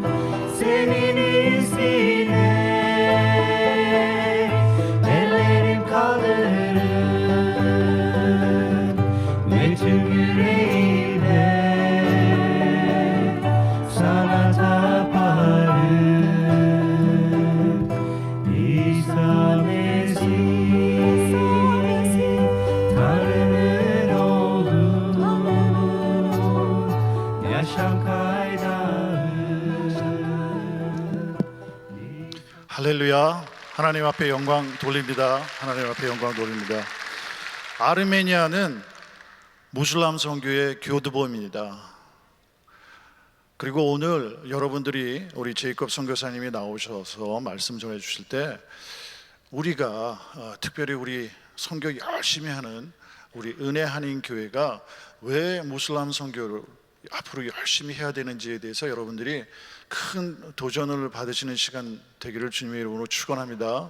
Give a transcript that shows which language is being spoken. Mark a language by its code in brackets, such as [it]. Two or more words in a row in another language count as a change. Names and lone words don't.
[tr] Senin ismine ellerim kaldırır ve tüm yüreğimle sana taparım. İsa Mesih, Tanrı'nın oğlu, yaşam kaynağı. [ko] 할렐루야. 하나님 앞에 영광 돌립니다. 하나님 앞에 영광 돌립니다. 아르메니아는 무슬람 선교의 교두보입니다. 그리고 오늘 여러분들이 우리 제이콥 선교사님이 나오셔서 말씀 전해 주실 때 우리가 특별히 우리 선교 열심히 하는 우리 은혜 한인 교회가 왜 무슬람 선교를 앞으로 열심히 해야 되는지에 대해서 여러분들이 큰 도전을 받으시는 시간 되기를 주님의 이름으로 축원합니다.